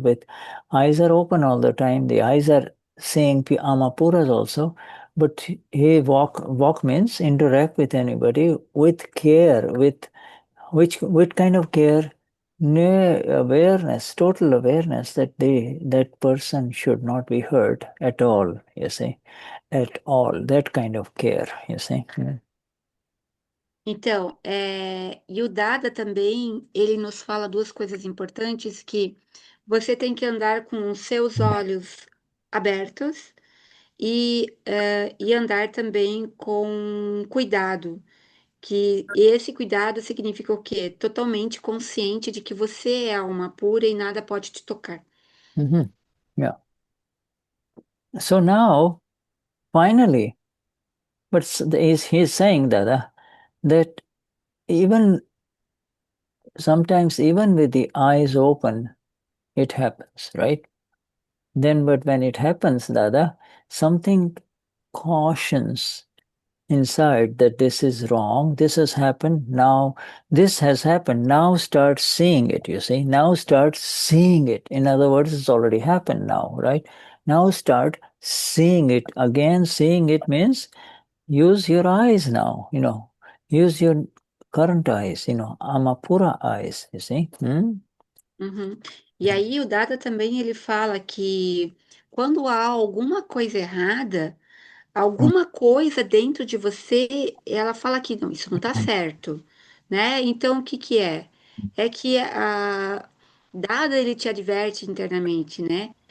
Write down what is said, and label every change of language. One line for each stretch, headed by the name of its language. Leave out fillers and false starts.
English: With eyes are open all the time. The eyes are seeing Alma Puras also, but he walk means interact with anybody with care, with what kind of care? Awareness, total awareness that that person should not be hurt at all, you see, at all, that kind of care, you see.
Portuguese: Então, e o Dada também, ele nos fala duas coisas importantes, que você tem que andar com os seus olhos abertos e andar também com cuidado, que esse cuidado significa o quê? Totalmente consciente de que você é alma pura e nada pode te tocar.
English: Yeah. So now, finally, but he's saying that even sometimes, even with the eyes open, it happens, right? Then, but when it happens, Dada, something cautions inside that this is wrong, this has happened, now this has happened, now start seeing it, you see, now start seeing it. In other words, it's already happened now, right? Now start seeing it. Again, seeing it means use your eyes now, use your current eyes, Alma Pura eyes, you see. Uhum.
Portuguese: E aí o Dada também ele fala que quando há alguma coisa errada, alguma coisa dentro de você, ela fala que não, isso não está certo, né? Então o que que é? É que a Dada ele te adverte internamente, né?